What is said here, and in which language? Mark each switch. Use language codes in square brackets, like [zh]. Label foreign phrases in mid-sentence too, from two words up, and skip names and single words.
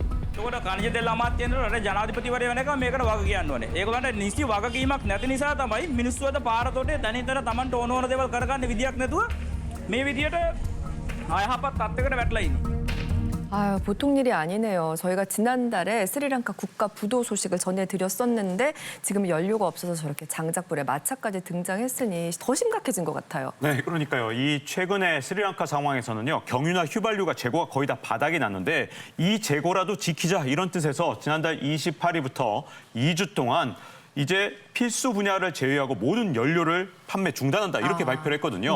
[si] ඒකට කණිජ තෙල් අමාත්‍යන්ට රට ජනාධිපතිවරය වෙනකම් මේකට වග කියන්න ඕනේ. ඒගොල්ලන්ට නිසි වගකීමක් නැති නිසා තමයි මිනිස්සු අද පාරතොටේ දැනින්තර Tamanට ඕන ඕන දේවල් කරගන්න විදියක් නැතුව මේ විදියට අයහපත් තත්ත්වයකට වැටලා ඉන්නේ. [ko] 아유, 보통 일이 아니네요. 저희가 지난달에 스리랑카 국가 부도 소식을 전해드렸었는데 지금 연료가 없어서 저렇게 장작불에 마차까지 등장했으니 더 심각해진 것 같아요. 네, 그러니까요. 이 최근에 스리랑카 상황에서는요. 경유나 휘발유가 재고가 거의 다 바닥이 났는데 이 재고라도 지키자 이런 뜻에서 지난달 28일부터 2주 동안 이제 필수 분야를 제외하고 모든 연료를 판매 중단한다 이렇게 발표를 했거든요.